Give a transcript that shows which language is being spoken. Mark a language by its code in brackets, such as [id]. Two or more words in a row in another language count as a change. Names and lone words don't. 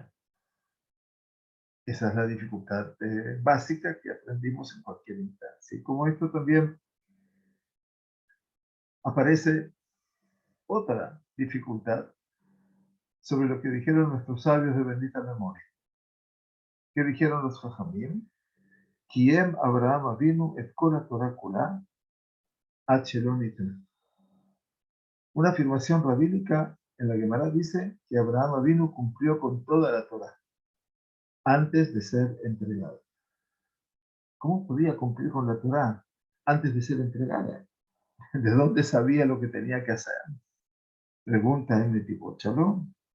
[es] Esa es la dificultad básica que aprendimos en cualquier instancia. Y como esto también aparece otra dificultad sobre lo que dijeron nuestros sabios de bendita memoria. ¿Qué dijeron los Jajamim? [he] קיים אברהם אבינו את כל תורה כולה עד שלא ניתנה. [es] Una afirmación rabínica en la Gemara dice que Abraham Avinu cumplió con toda la Torah antes de ser entregado. ¿Cómo podía cumplir con la Torah antes de ser entregada? ¿De dónde sabía lo que tenía que hacer? Pregunta en el tipo Shalom.